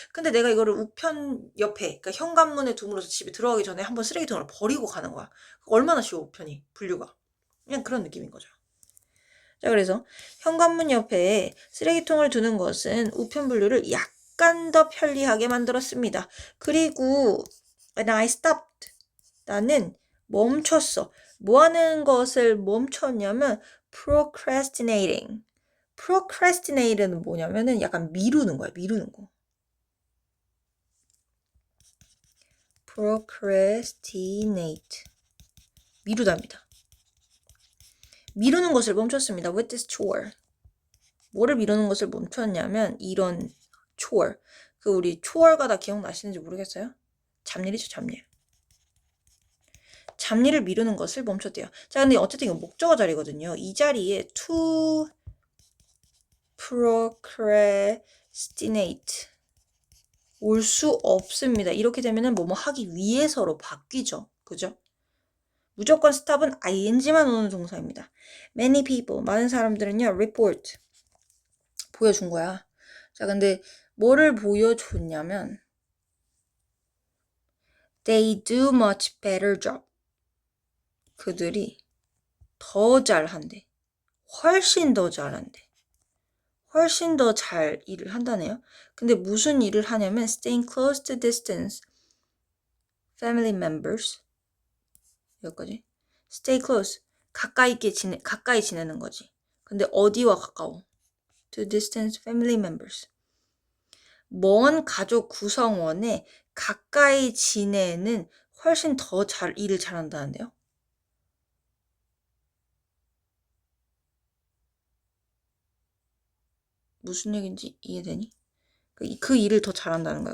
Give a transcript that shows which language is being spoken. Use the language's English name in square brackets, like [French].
[Korean] 근데 내가 이거를 우편 옆에, 그러니까 현관문에 둠으로써 집에 들어가기 전에 한번 쓰레기통을 버리고 가는 거야. 얼마나 쉬워 우편이 분류가. 그냥 그런 느낌인 거죠. 자 그래서 현관문 옆에 쓰레기통을 두는 것은 우편 분류를 약간 더 편리하게 만들었습니다. 그리고 [English] and I stopped. [Korean] 나는 멈췄어. 뭐 하는 것을 멈췄냐면 procrastinating. procrastinate는 뭐냐면은 약간 미루는 거야. 미루는 거. procrastinate. 미루답니다. 미루는 것을 멈췄습니다. [English] with this chore. [Korean] 뭐를 미루는 것을 멈췄냐면 이런 chore. 그 우리 chore가 다 기억나시는지 모르겠어요? 잡일이죠, 잡일. 잡일을 미루는 것을 멈췄대요. 자, 근데 어쨌든 이거 목적어 자리거든요. 이 자리에 to procrastinate 올 수 없습니다. 이렇게 되면은 뭐뭐 하기 위해서로 바뀌죠. 그죠? 무조건 stop은 ing만 오는 동사입니다. [English] Many people, [Korean] 많은 사람들은요, report 보여준 거야. 자, 근데 뭐를 보여줬냐면 [English] they do much better job. [Korean] 그들이 더 잘한대. 훨씬 더 잘한대. 훨씬 더 잘 일을 한다네요. 근데 무슨 일을 하냐면 [English] staying close to distance. family members [Korean] 여기까지. stay close 가까이 지내는 거지. 근데 어디와 가까워? [English] to distant family members. [Korean] 먼 가족 구성원에 가까이 지내는 훨씬 더 일을 잘한다는데요. 무슨 얘기인지 이해되니? 그 일을 더 잘한다는 거야.